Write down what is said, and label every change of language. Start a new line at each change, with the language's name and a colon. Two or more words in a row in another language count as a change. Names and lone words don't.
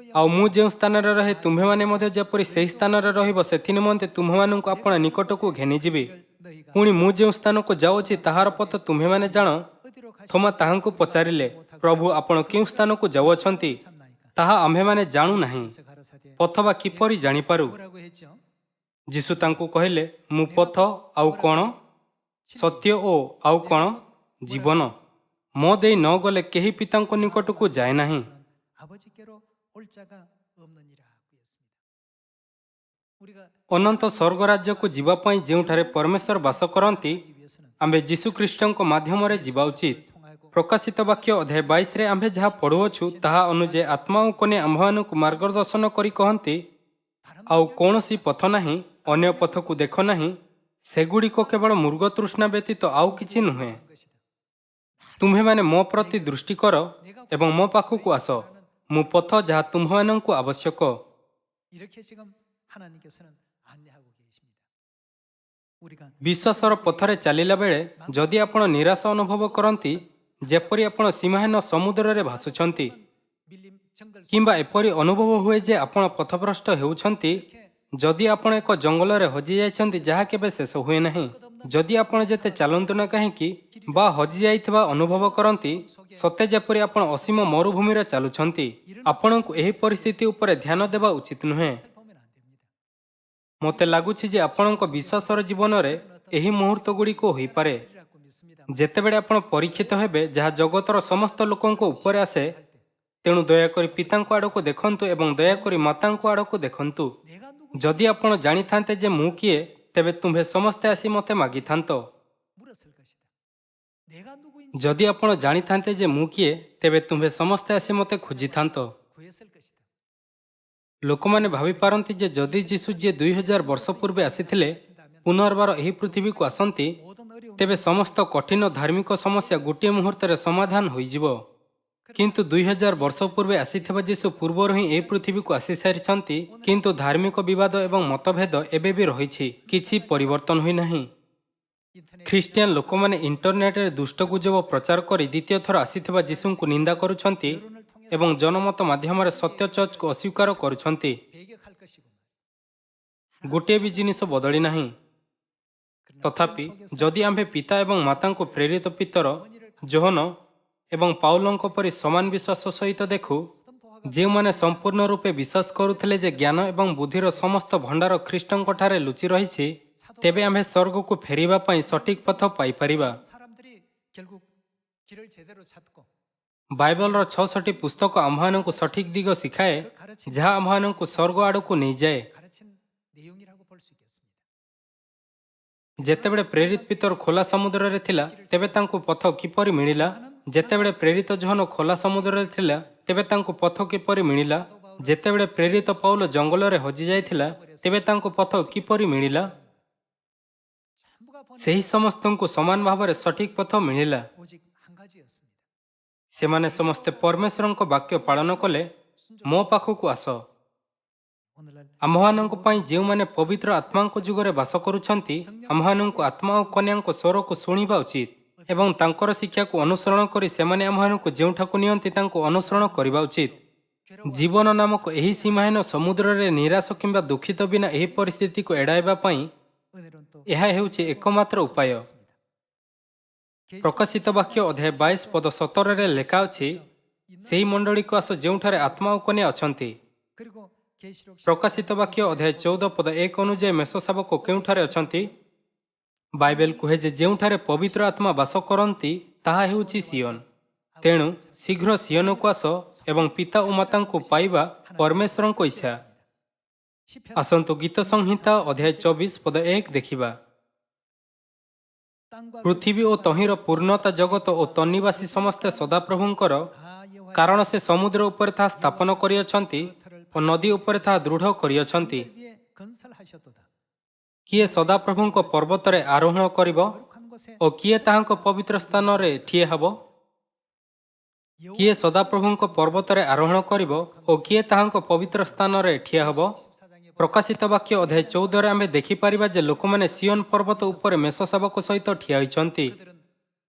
Odia: ଆଉ ମୁଁ ଯେଉଁ ସ୍ଥାନରେ ରହେ ତୁମ୍ଭେମାନେ ମଧ୍ୟ ଯେପରି ସେହି ସ୍ଥାନରେ ରହିବ ସେଥି ନିମନ୍ତେ ତୁମ୍ଭମାନଙ୍କୁ ଆପଣ ନିକଟକୁ ଘେନିଯିବି।
Korean: 너희가
Odia: ପୁଣି ମୁଁ ଯେଉଁ ସ୍ଥାନକୁ ଯାଉଛି ତାହାର ପଥ ତୁମ୍ଭେମାନେ ଜାଣ।
Korean: 어디로
Odia: ଥୋମା ତାହାଙ୍କୁ ପଚାରିଲେ, ପ୍ରଭୁ ଆପଣ କେଉଁ ସ୍ଥାନକୁ ଯାଉଅଛନ୍ତି? ତାହା ଆମ୍ଭେମାନେ ଜାଣୁନାହିଁ,
Korean: 가서 가라사대
Odia: ପଥ ବା କିପରି ଜାଣିପାରୁ?
Korean: 뭐라고 했죠?
Odia: ଯୀଶୁ ତାଙ୍କୁ କହିଲେ, ମୁଁ ପଥ ଆଉ କଣ, ସତ୍ୟ ଓ ଆଉ କଣ ଜୀବନ। ମୋ ଦେଇ ନ ଗଲେ କେହି ପିତାଙ୍କ ନିକଟକୁ ଯାଏ ନାହିଁ।
Korean: 아버지께로 올 자가 없느니라 했습니다. 우리가
Odia: ଅନନ୍ତ ସ୍ୱର୍ଗ ରାଜ୍ୟକୁ ଯିବା ପାଇଁ ଯେଉଁଠାରେ ପରମେଶ୍ୱର ବାସ କରନ୍ତି ଆମ୍ଭେ ଯୀଶୁଖ୍ରୀଷ୍ଟଙ୍କ ମାଧ୍ୟମରେ ଯିବା ଉଚିତ। ପ୍ରକାଶିତ ବାକ୍ୟ ଅଧ୍ୟାୟ 22ରେ ଆମ୍ଭେ ଯାହା ପଢ଼ୁଅଛୁ ତାହା ଅନୁଯାୟୀ ଆତ୍ମା ଓ କନ୍ୟା ଆମ୍ଭମାନଙ୍କୁ ମାର୍ଗଦର୍ଶନ କରି କହନ୍ତି, ଆଉ କୌଣସି ପଥ ନାହିଁ, ଅନ୍ୟ ପଥକୁ ଦେଖ ନାହିଁ, ସେଗୁଡ଼ିକ କେବଳ ମୃଗ ତୃଷ୍ଣା ବ୍ୟତୀତ ଆଉ କିଛି ନୁହେଁ। ତୁମ୍ଭେମାନେ ମୋ ପ୍ରତି ଦୃଷ୍ଟି କର ଏବଂ ମୋ ପାଖକୁ ଆସ, ମୁଁ ପଥ ଯାହା ତୁମ୍ଭମାନଙ୍କୁ ଆବଶ୍ୟକ।
Korean: 이렇게 지금 하나님께서는 안내하고 계십니다. 우리가
Odia: ବିଶ୍ୱାସର ପଥରେ ଚାଲିଲା ବେଳେ ଯଦି ଆପଣ ନିରାଶ ଅନୁଭବ କରନ୍ତି, ଯେପରି ଆପଣ ସୀମାହୀନ ସମୁଦ୍ରରେ ଭାସୁଛନ୍ତି,
Korean: 밀림 정글
Odia: କିମ୍ବା ଏପରି ଅନୁଭବ ହୁଏ ଯେ ଆପଣ ପଥଭ୍ରଷ୍ଟ ହେଉଛନ୍ତି, ଯଦି ଆପଣ ଏକ ଜଙ୍ଗଲରେ ହଜିଯାଇଛନ୍ତି ଯାହା କେବେ ଶେଷ ହୁଏ ନାହିଁ, ଯଦି ଆପଣ ଯେତେ ଚାଲନ୍ତୁ ନା କାହିଁକି ବା ହଜିଯାଇଥିବା ଅନୁଭବ କରନ୍ତି, ସତେ ଯେପରି ଆପଣ ଅସୀମ ମରୁଭୂମିରେ ଚାଲୁଛନ୍ତି, ଆପଣଙ୍କୁ ଏହି ପରିସ୍ଥିତି ଉପରେ ଧ୍ୟାନ ଦେବା ଉଚିତ ନୁହେଁ।
Korean: 보면 안 됩니다.
Odia: ମୋତେ ଲାଗୁଛି ଯେ ଆପଣଙ୍କ ବିଶ୍ୱାସର ଜୀବନରେ ଏହି ମୁହୂର୍ତ୍ତ ଗୁଡ଼ିକ ହୋଇପାରେ
Korean: 라고 믿습니다.
Odia: ଯେତେବେଳେ ଆପଣ ପରୀକ୍ଷିତ ହେବେ, ଯାହା ଜଗତର ସମସ୍ତ ଲୋକଙ୍କ ଉପରେ ଆସେ। ତେଣୁ ଦୟାକରି ପିତାଙ୍କ ଆଡ଼କୁ ଦେଖନ୍ତୁ ଏବଂ ଦୟାକରି ମାତାଙ୍କ ଆଡ଼କୁ ଦେଖନ୍ତୁ।
Korean: 내가 누구
Odia: ଯଦି ଆପଣ ଜାଣିଥାନ୍ତେ ଯେ ମୁଁ କିଏ, ତେବେ ତୁମ୍ଭେ ସମସ୍ତେ ଆସି ମୋତେ ମାଗିଥାନ୍ତ।
Korean: 물었을 것이다. 내가 누구인지
Odia: ଯଦି ଆପଣ ଜାଣିଥାନ୍ତେ ଯେ ମୁଁ କିଏ, ତେବେ ତୁମ୍ଭେ ସମସ୍ତେ ଆସି ମୋତେ ଖୋଜିଥାନ୍ତ।
Korean: 구했을 것이다.
Odia: ଲୋକମାନେ ଭାବିପାରନ୍ତି ଯେ ଯଦି ଯୀଶୁ ଯିଏ 2000 ବର୍ଷ ପୂର୍ବେ ଆସିଥିଲେ ପୁନର୍ବାର ଏହି ପୃଥିବୀକୁ ଆସନ୍ତି,
Korean: 모든 어려움
Odia: ତେବେ ସମସ୍ତ କଠିନ ଧାର୍ମିକ ସମସ୍ୟା ଗୋଟିଏ ମୁହୂର୍ତ୍ତରେ ସମାଧାନ ହୋଇଯିବ। କିନ୍ତୁ 2000 ବର୍ଷ ପୂର୍ବେ ଆସିଥିବା ଯୀଶୁ ପୂର୍ବରୁ ହିଁ ଏହି ପୃଥିବୀକୁ ଆସିସାରିଛନ୍ତି, କିନ୍ତୁ ଧାର୍ମିକ ବିବାଦ ଏବଂ ମତଭେଦ ଏବେ ବି ରହିଛି, କିଛି ପରିବର୍ତ୍ତନ ହୋଇନାହିଁ।
Korean: 인터넷
Odia: ଖ୍ରୀଷ୍ଟିଆନ ଲୋକମାନେ ଇଣ୍ଟରନେଟରେ ଦୁଷ୍ଟ ଗୁଜବ ପ୍ରଚାର କରି ଦ୍ୱିତୀୟ ଥର ଆସିଥିବା ଯୀଶୁଙ୍କୁ ନିନ୍ଦା କରୁଛନ୍ତି ଏବଂ ଜନମତ ମାଧ୍ୟମରେ ସତ୍ୟ ଚର୍ଚ୍ଚକୁ ଅସ୍ୱୀକାର କରୁଛନ୍ତି।
Korean: 배격할 것이고
Odia: ଗୋଟିଏ ବି ଜିନିଷ ବଦଳି ନାହିଁ। ତଥାପି ଯଦି ଆମ୍ଭେ ପିତା ଏବଂ ମାତାଙ୍କୁ ପ୍ରେରିତ ପିତର, ଯୋହନ ଏବଂ ପାଉଲଙ୍କ ପରି ସମାନ ବିଶ୍ୱାସ ସହିତ ଦେଖୁ, ଯେଉଁମାନେ ସମ୍ପୂର୍ଣ୍ଣ ରୂପେ ବିଶ୍ୱାସ କରୁଥିଲେ ଯେ ଜ୍ଞାନ ଏବଂ ବୁଦ୍ଧିର ସମସ୍ତ ଭଣ୍ଡାର ଖ୍ରୀଷ୍ଟଙ୍କଠାରେ ଲୁଚି ରହିଛି, ତେବେ ଆମ୍ଭେ ସ୍ୱର୍ଗକୁ ଫେରିବା ପାଇଁ ସଠିକ୍ ପଥ ପାଇପାରିବା।
Korean: 사람들이 결국 길을 제대로 찾고
Odia: ବାଇବଲର 66ଟି ପୁସ୍ତକ ଆମ୍ଭମାନଙ୍କୁ ସଠିକ୍ ଦିଗ ଶିଖାଏ, ଯାହା ଆମ୍ଭମାନଙ୍କୁ ସ୍ୱର୍ଗ ଆଡ଼କୁ ନେଇଯାଏ।
Korean: 가르친 내용이라고 볼 수 있겠습니다.
Odia: ଯେତେବେଳେ ପ୍ରେରିତ ପିତର ଖୋଲା ସମୁଦ୍ରରେ ଥିଲା, ତେବେ ତାଙ୍କୁ ପଥ କିପରି ମିଳିଲା? ଯେତେବେଳେ ପ୍ରେରିତ ଯୋହନ ଖୋଲା ସମୁଦ୍ରରେ ଥିଲା, ତେବେ ତାଙ୍କୁ ପଥ କିପରି ମିଳିଲା? ଯେତେବେଳେ ପ୍ରେରିତ ପାଉଲ ଜଙ୍ଗଲରେ ହଜିଯାଇଥିଲା, ତେବେ ତାଙ୍କୁ ପଥ କିପରି ମିଳିଲା?
Korean: 전부가 본
Odia: ସେହି ସମସ୍ତଙ୍କୁ ସମାନ ଭାବରେ ସଠିକ୍ ପଥ ମିଳିଲା।
Korean: 오직 한 가지였습니다.
Odia: ସେମାନେ ସମସ୍ତେ ପରମେଶ୍ୱରଙ୍କ ବାକ୍ୟ ପାଳନ କଲେ, ମୋ ପାଖକୁ ଆସ।
Korean: 오늘날
Odia: ଆମ୍ଭମାନଙ୍କ ପାଇଁ ଯେଉଁମାନେ ପବିତ୍ର ଆତ୍ମାଙ୍କ ଯୁଗରେ ବାସ କରୁଛନ୍ତି, ଆମ୍ଭମାନଙ୍କୁ ଆତ୍ମା ଓ କନ୍ୟାଙ୍କ ସ୍ୱରକୁ ଶୁଣିବା ଉଚିତ ଏବଂ ତାଙ୍କର ଶିକ୍ଷାକୁ ଅନୁସରଣ କରି ସେମାନେ ଆମ୍ଭମାନଙ୍କୁ ଯେଉଁଠାକୁ ନିଅନ୍ତି ତାଙ୍କୁ ଅନୁସରଣ କରିବା ଉଚିତ। ଜୀବନ ନାମକ ଏହି ସୀମାହୀନ ସମୁଦ୍ରରେ ନିରାଶ କିମ୍ବା ଦୁଃଖିତ ବିନା ଏହି ପରିସ୍ଥିତିକୁ ଏଡ଼ାଇବା ପାଇଁ
Korean: 은혜로운 또
Odia: ଏହା ହେଉଛି ଏକମାତ୍ର ଉପାୟ। ପ୍ରକାଶିତ ବାକ୍ୟ ଅଧ୍ୟାୟ 22 ପଦ 17ରେ ଲେଖା ଅଛି, ସେହି ମଣ୍ଡଳୀକୁ ଆସ ଯେଉଁଠାରେ ଆତ୍ମା ଓ କନ୍ୟା ଅଛନ୍ତି।
Korean: 그리고 계시록
Odia: ପ୍ରକାଶିତ ବାକ୍ୟ ଅଧ୍ୟାୟ 14 ପଦ 1 ଅନୁଯାୟୀ ମେଷ ଶାବକ କେଉଁଠାରେ ଅଛନ୍ତି? ବାଇବେଲ କୁହେ ଯେ ଯେଉଁଠାରେ ପବିତ୍ର ଆତ୍ମା ବାସ କରନ୍ତି ତାହା ହେଉଛି ସିଓନ। ତେଣୁ ଶୀଘ୍ର ସିଓନକୁ ଆସ ଏବଂ ପିତା ଓ ମାତାଙ୍କୁ ପାଇବା ପରମେଶ୍ୱରଙ୍କ ଇଚ୍ଛା।
Korean: 시편
Odia: ଆସନ୍ତୁ ଗୀତ ସଂହିତା ଅଧ୍ୟାୟ 24 ପଦ 1 ଦେଖିବା।
Korean: 땅과
Odia: ପୃଥିବୀ ଓ ତହିଁର ପୂର୍ଣ୍ଣତା ଜଗତ ଓ ତନ୍ନିବାସୀ ସମସ୍ତେ ସଦାପ୍ରଭୁଙ୍କର,
Korean: 다 여호와
Odia: କାରଣ ସେ ସମୁଦ୍ର ଉପରେ ତାହା ସ୍ଥାପନ କରିଅଛନ୍ତି ଓ ନଦୀ ଉପରେ ତାହା ଦୃଢ଼ କରିଅଛନ୍ତି।
Korean: 위에 건설하셨도다.
Odia: କିଏ ସଦାପ୍ରଭୁଙ୍କ ପର୍ବତରେ ଆରୋହଣ କରିବ
Korean: 거룩한 곳에
Odia: ଓ କିଏ ତାହାଙ୍କ ପବିତ୍ର ସ୍ଥାନରେ ଠିଆ ହେବ? କିଏ ସଦାପ୍ରଭୁଙ୍କ ପର୍ବତରେ ଆରୋହଣ କରିବ ଓ କିଏ ତାହାଙ୍କ ପବିତ୍ର ସ୍ଥାନରେ ଠିଆ ହେବ?
Korean: 14장에
Odia: ପ୍ରକାଶିତ ବାକ୍ୟ ଅଧ୍ୟାୟ 14ରେ ଆମେ ଦେଖିପାରିବା ଯେ ଲୋକମାନେ ସିଓନ ପର୍ବତ ଉପରେ ମେଷ ଶାବକ ସହିତ ଠିଆ ହୋଇଛନ୍ତି।